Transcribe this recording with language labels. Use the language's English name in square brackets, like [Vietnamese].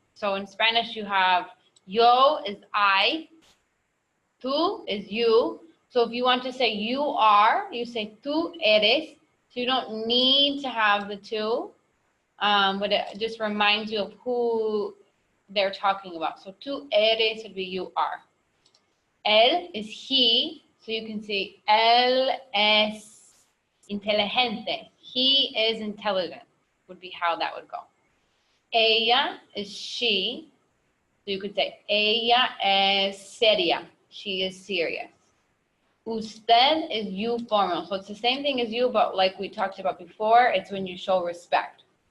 [English] So in Spanish you have yo is I, tú is you. So if you want to say you are, you say [Spanish] tú eres. [English] So you don't need to have the two, but it just reminds you of who they're talking about. So [Spanish] tú eres [English] would be you are. Él is he, so you can say [Spanish] él es inteligente. [English] He is intelligent, would be how that would go. Ella is she, so you could say [Spanish] ella es seria. [English] She is serious. Usted is you formal, so it's the same thing as you, but like we talked about before, it's when you show respect.